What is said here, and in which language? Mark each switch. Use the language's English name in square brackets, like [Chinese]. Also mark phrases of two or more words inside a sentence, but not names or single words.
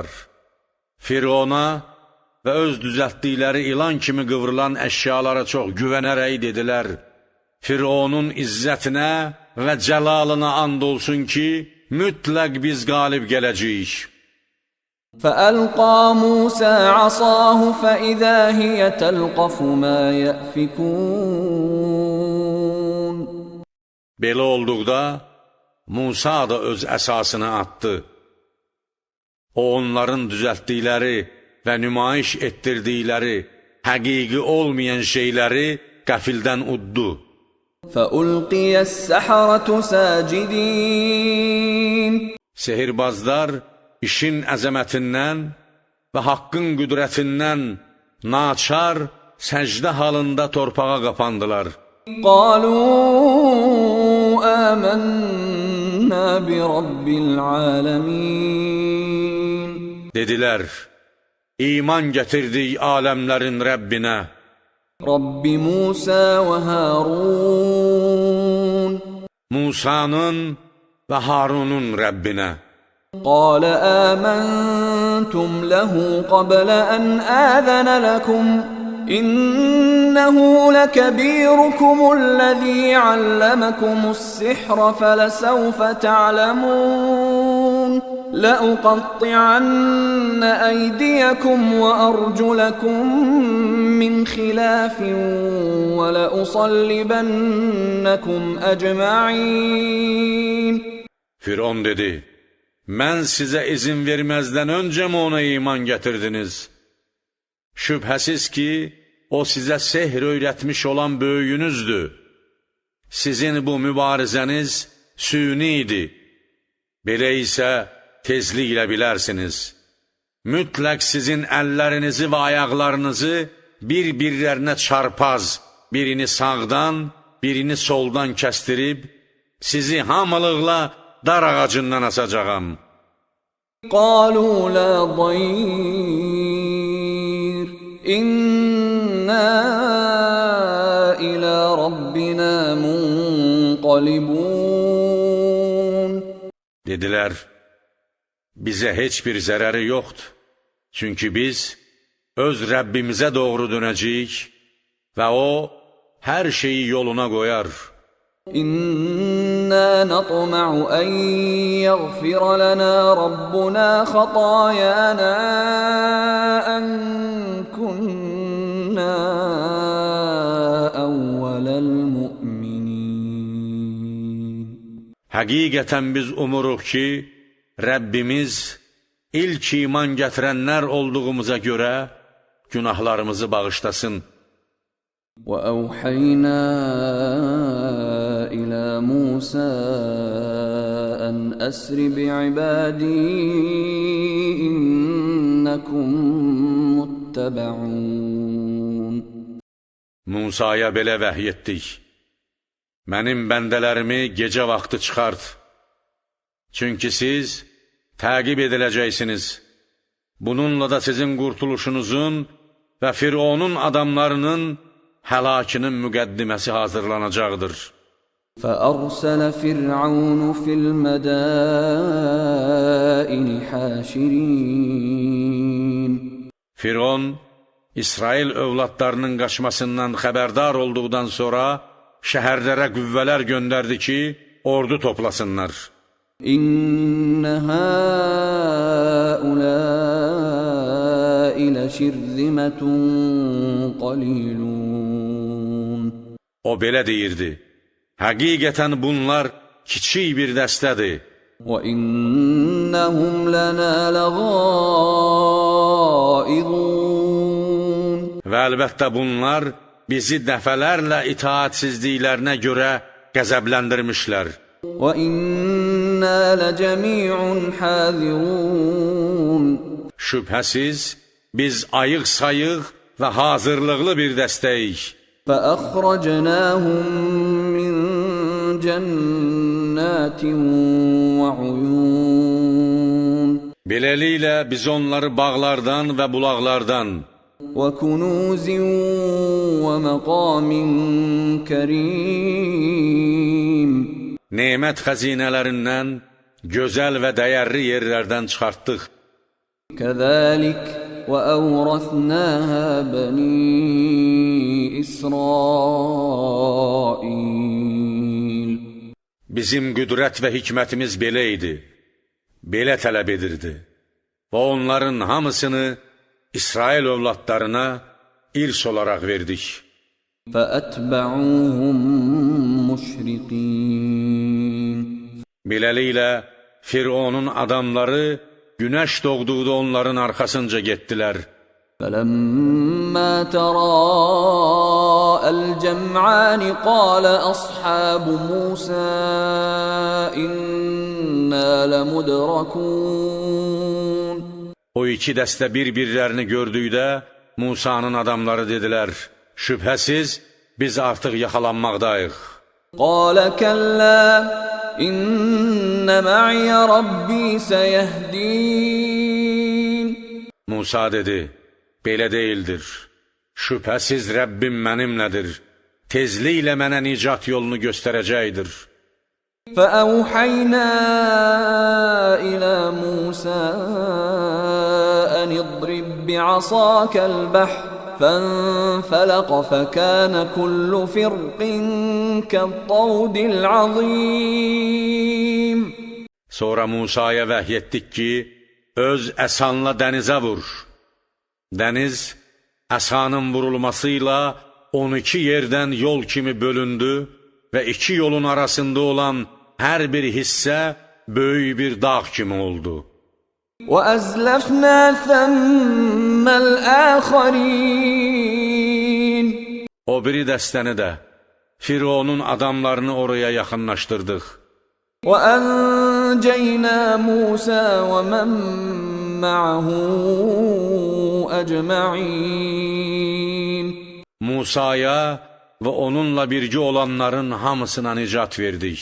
[Azerbaijani] Firavuna və öz düzəltdikləri ilan kimi qıvrılan əşyalara çox güvənərək dedilər, Firavunun izzətinə və cəlalına and olsun ki, mütləq biz qalib gələcəyik. [Arabic] فَأَلْقَى مُوسَى عَصَاهُ فَإِذَا هِيَ تَلْقَفُ مَا يَأْفِكُونَ [Azerbaijani] Belə olduqda Musa da öz əsasını atdı. O onların düzəltdikləri və nümayiş etdirdikləri həqiqi olmayan şeyləri qəfildən uddu. [Arabic] فَأُلْقِيَ السَّحَرَةُ سَاجِدِينَ [Azerbaijani] Sehirbazlar işin əzəmətindən və haqqın qüdrətindən naçar səcdə halında torpağa qapandılar. [Arabic] قَالُوا آمَنَّا بِرَبِّ الْعَالَمِينَ [Azerbaijani] Dedilər, iman gətirdik aləmlərin Rəbbinə. [Arabic] رَبِّ مُوسَى وَهَارُونَ [Azerbaijani] Musanın və Harunun Rəbbinə. [Arabic] قَالَ آمَنْتُمْ لَهُ قَبْلَ أَنْ آذَنَ لَكُمْ إِنَّهُ لَكَبِيرُكُمُ الَّذِي عَلَّمَكُمُ السِّحْرَ فَلَسَوْفَ تَعْلَمُونَ لَأُقَطِّعَنَّ أَيْدِيَكُمْ وَأَرْجُلَكُمْ مِنْ خِلَافٍ وَلَأُصَلِّبَنَّكُمْ أَجْمَعِينَ [Azerbaijani] Firavun dedi, mən sizə izin verməzdən öncə mi ona iman gətirdiniz? Şübhəsiz ki, o sizə sehr öyrətmiş olan böyüyünüzdür. Sizin bu mübarizəniz süni idi. Belə isə tezliklə bilərsiniz. Mütləq sizin əllərinizi və ayaqlarınızı bir-birlərinə çarpaz, birini sağdan, birini soldan kəstirib, sizi hamılıqla dar ağacından asacağam. [Arabic] قَالُوا لَا ضَيِّرَ إِنَّا إِلَى رَبِّنَا مُنْقَلِبُونَ [Azerbaijani] Dedilər, bizə heç bir zərəri yoxdur. Çünki biz öz Rəbbimizə doğru dönəcəyik və O hər şeyi yoluna qoyar. [Arabic] إِنَّا نَطْمَعُ أَنْ يَغْفِرَ لَنَا رَبُّنَا خَطَايَانَا أَنْ كُنَّا أَوَّلَ الْمُؤْمِنِينَ [Azerbaijani] Həqiqətən biz umuruq ki, Rəbbimiz ilk iman gətirənlər olduğumuza görə günahlarımızı bağışlasın. [Arabic] وَأَوْحَيْنَا إِلَى مُوسَى أَنْ أَسْرِ بِعِبَادِي إِنَّكُمْ مُتَّبَعُونَ [Azerbaijani] Musaya belə vəhy etdik. Mənim bəndələrimi gecə vaxtı çıxart. Çünki siz təqib ediləcəksiniz. Bununla da sizin qurtuluşunuzun və Firavunun adamlarının həlakinin müqəddiməsi hazırlanacaqdır. [Arabic] فأرسل فرعون في المدائن حاشرين [Azerbaijani] Firon, İsrail övladlarının qaçmasından xəbərdar olduqdan sonra şəhərlərə qüvvələr göndərdi ki, ordu toplasınlar. [Arabic] إِنَّ هَٰؤُلَاءِ لَشِرْذِمَةٌ قَلِيلُونَ. [Azerbaijani] O belə deyirdi, həqiqətən bunlar kiçik bir dəstədir. [Arabic] وَإِنَّهُمْ لَنَا لَغَائِظُونَ. [Azerbaijani] Və əlbəttə bunlar bizi dəfələrlə itaatsizliklərinə görə qəzəbləndirmişlər. [Arabic] وَإِنَّا لَجَمِيعٌ حَاذِرُونَ. [Azerbaijani] Şübhəsiz, biz ayıq-sayıq və hazırlıqlı bir dəstəyik. [Arabic] فَأَخْرَجْنَاهُمْ مِنْ جَنَّاتٍ وَعُيُونَ. [Azerbaijani] Beləliklə biz onları bağlardan və bulaqlardan, [Arabic] وَكُنُوزٍ وَمَقَامٍ كَرِيمٍ. [Azerbaijani] nemət xəzinələrindən, gözəl və dəyərli yerlərdən çıxartdıq. [Arabic] كَذَلِكَ وَأَوْرَثْنَاهَا بَنِي إِسْرَائِيلَ. [Azerbaijani] Bizim qüdrət və hikmətimiz belə idi, belə tələb edirdi və onların hamısını İsrail övladlarına irs olaraq verdik. [Arabic] فَأَتْبَعُوهُمْ مُشْرِقِينَ. [Azerbaijani] Beləliklə, Fironun adamları günəş doğduqda onların arxasınca getdilər. [Arabic] فَلَمَّا تَرَاءَى الْجَمْعَانِ قَالَ أَصْحَابُ مُوسَى إِنَّا لَمُدْرَكُونَ. [Azerbaijani] O iki dəstə bir-birlərini gördükdə Musanın adamları dedilər, şübhəsiz biz artıq yaxalanmaqdayıq. [Arabic] قَالَ كَلَّا إِنَّ مَعِيَ رَبِّي سَيَهْدِينَ. [Azerbaijani] Musa dedi, belə deyildir. Şübhəsiz Rəbbim mənimlədir. Tezliklə mənə nicat yolunu göstərəcəkdir. [Arabic] فَأَوْحَيْنَا إِلَى مُوسَى أَنِ اضْرِبْ بِعَصَاكَ الْبَحْرَ فَانْفَلَقَ فَكَانَ كُلُّ فِرْقٍ كَالطَّوْدِ الْعَظِيمِ. [Azerbaijani] Sonra Musaya vəhy etdik ki, öz əsanla dənizə vur. Dəniz, əsanın vurulmasıyla 12 yerdən yol kimi bölündü və iki yolun arasında olan hər bir hissə böyük bir dağ kimi oldu. [Arabic] وَأَزْلَفْنَا ثَمَّ الْآخَرِينَ. [Azerbaijani] O biri dəstəni də, Fironun adamlarını oraya yaxınlaşdırdıq. [Arabic] وَأَنْجَيْنَا مُوسَى وَمَنْ مَعَهُ أَجْمَعِينَ. [Azerbaijani] Musaya və onunla birgə olanların hamısına nicat verdik.